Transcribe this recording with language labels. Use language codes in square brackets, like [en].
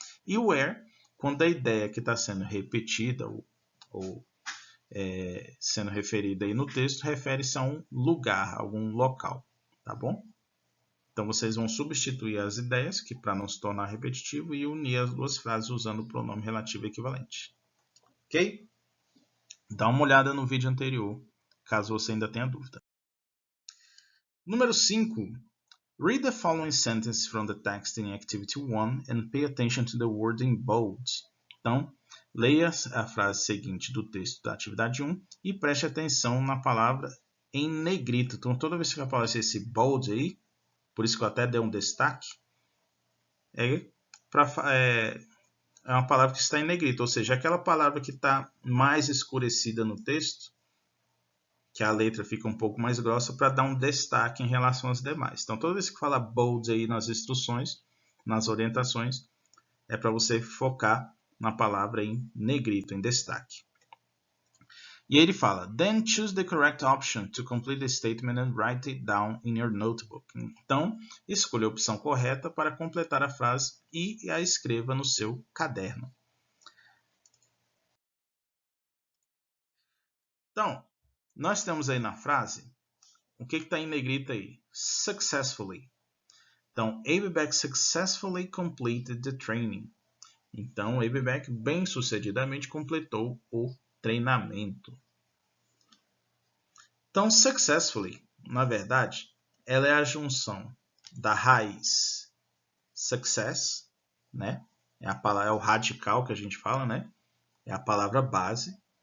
[pt] E where, quando a ideia que está sendo repetida ou sendo referida aí no texto, refere-se a um lugar, a algum local, tá bom? Então, vocês vão substituir as ideias, que para não se tornar repetitivo, e unir as duas frases usando o pronome relativo equivalente. Ok? Dá uma olhada no vídeo anterior, caso você ainda tenha dúvida. Número 5. [en] Read the following sentence from the text in Activity 1 and pay attention to the word in bold. [pt] Então, leia a frase seguinte do texto da atividade 1 e preste atenção na palavra em negrito. Então, toda vez que aparecer esse bold aí, por isso que eu até dei um destaque, é uma palavra que está em negrito, ou seja, aquela palavra que está mais escurecida no texto, que a letra fica um pouco mais grossa, para dar um destaque em relação às demais. Então, toda vez que fala bold aí nas instruções, nas orientações, é para você focar na palavra em negrito, em destaque. E aí ele fala, [en] then choose the correct option to complete the statement and write it down in your notebook. [pt] Então, escolha a opção correta para completar a frase e a escreva no seu caderno. Então, nós temos aí na frase, o que está em negrito aí? [en] Successfully. Então, Abebeck successfully completed the training. [pt] Então, Abebeck bem-sucedidamente completou o treinamento. Então, successfully, na verdade, ela é a junção da raiz success, né? É o radical que a gente fala, né? É a palavra base.